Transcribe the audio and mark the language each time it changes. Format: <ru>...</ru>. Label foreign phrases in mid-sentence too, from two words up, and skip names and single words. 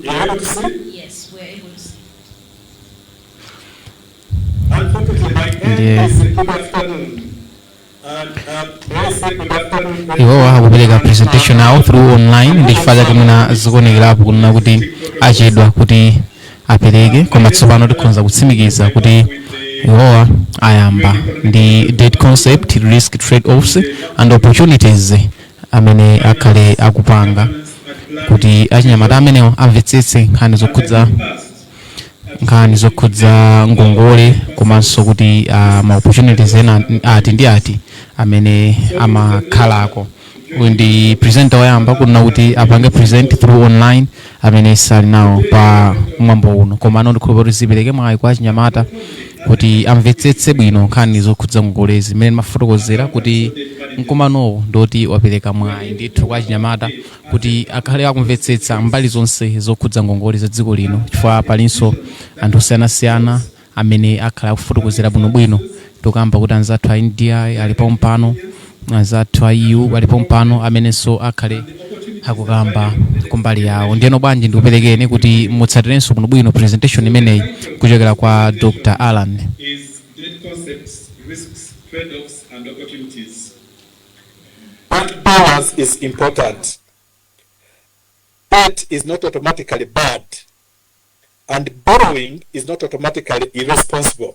<ny>Iwowa akupereka presentation yawo</ny> <en>through online,</en> <ny>ndi chifukwa chake mwina zikuonekerapo kunena kuti achedwa kuti apereke, koma tsopano tikhoza kutsimikiza kuti iwowa ayamba ndi</ny> <en>debt concept, risk trade-offs and opportunities</en> <ny>amene akhale akupanga kuti achinyamata amenewo amvetsetse nkhani zokhudza ngongole, komanso kuti ma opportunities ena ati ndi ati amene amakhalako. Uyu ndi presenter wayamba kunena kuti apange present</ny> <en>through online</en> <ny>amene sali nawo pa mwambo uno, koma ano ndikhulupirira kuti zipereke mwayi kwa achinyamata kuti amvetsetse bwino nkhani zokhudza ngongolezi zimene mafotokozera kuti mkumanowo ndoti wapereka mwayi ndithu kwa achinyamata kuti akhale akumvetsetsa mbali zonse zokhudza ngongole za dziko lino, chifukwa palinso anthu osiyanasiyana amene akhala akufotokozera bwinobwino. Tikamba kuti anzathu a India alipo mpano, anzathu a EU alipo mpano amenenso akhale akukamba kumbali yawo. Ndiyeno bwanji ndikuperekeni kuti mutsatirenso bwinobwino presentation imeneyi kuchokera kwa Dr. Alan.</ny> <en>Trade-offs and opportunities. That balance is important. Debt is not automatically bad, and borrowing is not automatically irresponsible.</en>